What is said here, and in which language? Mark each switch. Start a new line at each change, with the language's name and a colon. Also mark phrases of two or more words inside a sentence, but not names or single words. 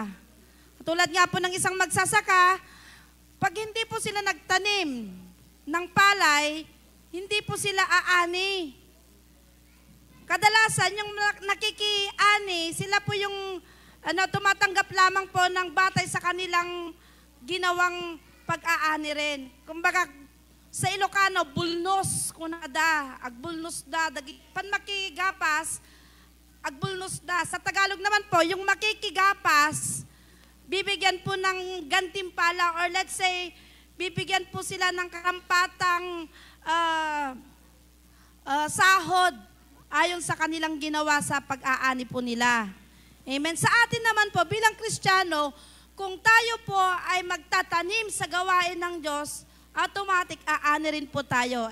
Filipino: Tulad nga po ng isang magsasaka, pag hindi po sila nagtanim ng palay, hindi po sila aani. Kadalasan, yung nakikiani, sila po yung tumatanggap lamang po ng batay sa kanilang ginawang pag-aani rin. Kumbaga, sa Ilocano,
Iloko: bulnos kunada, agbulnos da, pan makigapas, agbulnos da.
Filipino: Sa Tagalog naman po, yung makikigapas, bibigyan po ng gantimpala,
English: or let's say,
Filipino: bibigyan po sila ng karampatang sahod ayon sa kanilang ginawa sa pag-aani po nila. Amen. Sa atin naman po, bilang Kristiyano, kung tayo po ay magtatanim sa gawain ng Diyos, automatic aani rin po tayo.